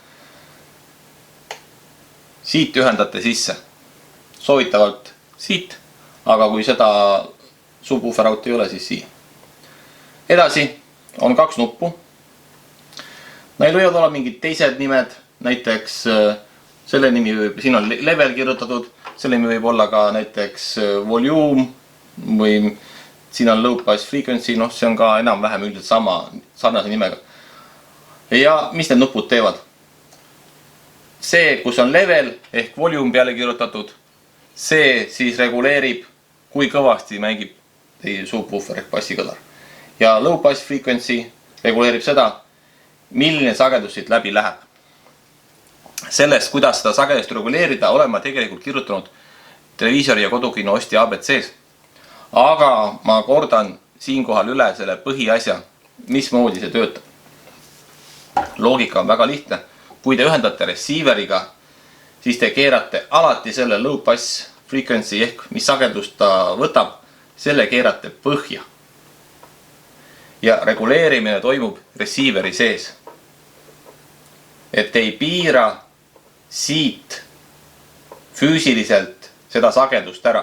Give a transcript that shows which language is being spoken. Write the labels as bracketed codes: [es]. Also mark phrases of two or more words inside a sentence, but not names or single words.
[et] Siit ühendate sisse, soovitavalt siit, aga kui seda [en] subwoofer out [et] ei ole, siis siia. Edasi on 2 nuppu. Neil võivad olla mingid teised nimed, näiteks selle nimi võib, siin on level kirjutatud, selle nimi võib olla ka näiteks volume või siin on [en] low pass frequency, [et] see on ka enam-vähem üldiselt sarnase nimega. Ja mis need nupud teevad? See, kus on level ehk volume peale kirjutatud, see siis reguleerib, kui kõvasti mängib teie subwoofer ehk bassikõlar. Ja [en] low pass frequency [et] reguleerib seda, milline sagedus siit läbi läheb. Sellest, kuidas seda sagedust reguleerida, olen ma tegelikult kirjutanud televiisori ja kodukino ostja ABC-s. Aga ma kordan siinkohal üle selle põhiasja, mismoodi see töötab. Loogika on väga lihtne. Kui te ühendate receiveriga, siis te keerate alati selle [en] low pass frequency [et] ehk mis sagedust ta võtab, selle keerate põhja. Ja reguleerimine toimub receiver'i sees. Et ei piira siit füüsiliselt seda sagedust ära.